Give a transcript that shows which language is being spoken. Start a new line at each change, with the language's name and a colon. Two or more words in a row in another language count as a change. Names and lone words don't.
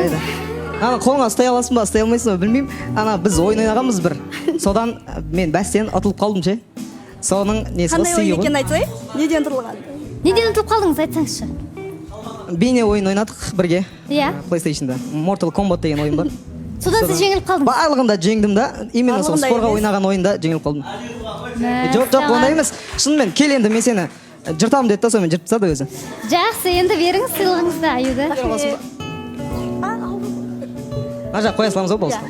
Kazakh: Ана қолыңа ұстай аласың ба, ұстай алмайсың ба, білмеймін. Ана біз ойын ойнағанбыз бір. Содан мен бәстен ұтылып қалдым ше. Соның несі ғой, қандай ойын екенін айтсай? Неден ұтылған? Неден ұтылып қалдыңыз, айтсаңызшы. Бейне ойын ойнадық бірге. Иә. PlayStation'да. Mortal Kombat деген ойын бар. Содан сіз жеңіліп қалдыңыз. Барлығында жеңдім да, именно сол спорға ойнаған ойында жеңіліп қалдым. Жоқ, ондай емес. Шынымен кел енді мен сені жыртамын деді да, сонымен жыртып тастады өзі. Жақсы, енді беріңіз сыйлығыңызды аюды. Мына жақ қоя саламыз ғой болсын.